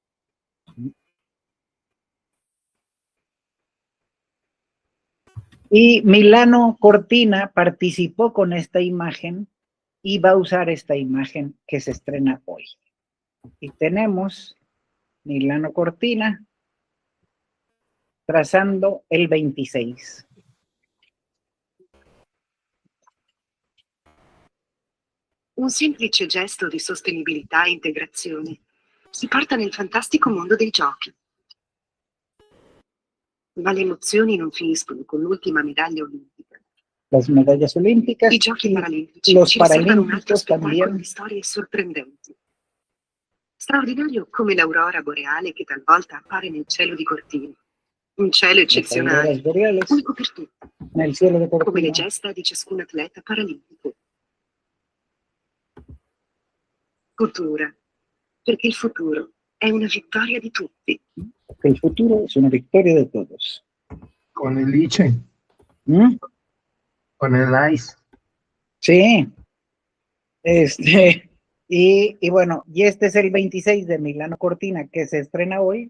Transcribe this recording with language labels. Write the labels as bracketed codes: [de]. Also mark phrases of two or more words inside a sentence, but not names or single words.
[es] Y Milano Cortina participó con esta imagen y va a usar esta imagen que se estrena hoy. Y tenemos Milano Cortina trazando el 26. [it] Un semplice gesto di sostenibilità e integrazione si porta nel fantastico mondo dei giochi. Ma le emozioni non finiscono con l'ultima medaglia olimpica. [es] Las medallas olímpicas, [it] I giochi paralimpici [es] los [it] ci riservano un altro [es] paralímpicos [it] spettacolo [es] también. [it] di storie sorprendenti. Straordinario come l'aurora boreale che talvolta appare nel cielo di Cortina. Un cielo eccezionale, unico per tutti, nel cielo de Cortina. come le gesta di ciascun atleta paralimpico. Futura, perché il futuro è una vittoria di tutti. [es] El futuro es una victoria de todos. Con el liche. Con el ice. Sí. Y bueno, y este es el 26 de Milano Cortina, que se estrena hoy.